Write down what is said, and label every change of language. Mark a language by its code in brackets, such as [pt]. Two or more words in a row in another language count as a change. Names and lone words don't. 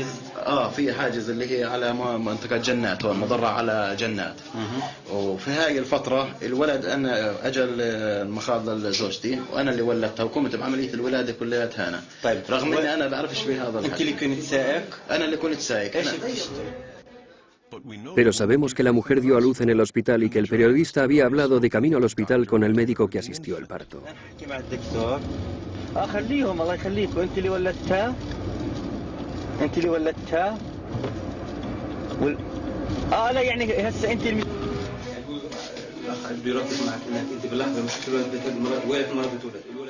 [ar] في حاجز اللي هي على منطقة جنات هون مضرة على جنات. وفي هاي الفترة الولد أنا أجل المخاض لزوجتي وأنا اللي ولدتها وقمت بعملية الولادة كلياتها أنا. طيب. رغم إني أنا بعرفش بهذا الحكي. أنت اللي كنت سائق؟ أنا اللي كنت سائق. [es] Pero sabemos que la mujer dio a luz en el hospital y que el periodista había hablado de camino al hospital con el médico que asistió al parto. [ar] خليهم الله يخليكم انت اللي ولدتها انت اللي ولدتها لا يعني هسه انت بيردد معك انك انت باللحظه مش تولد وين المراه بتولد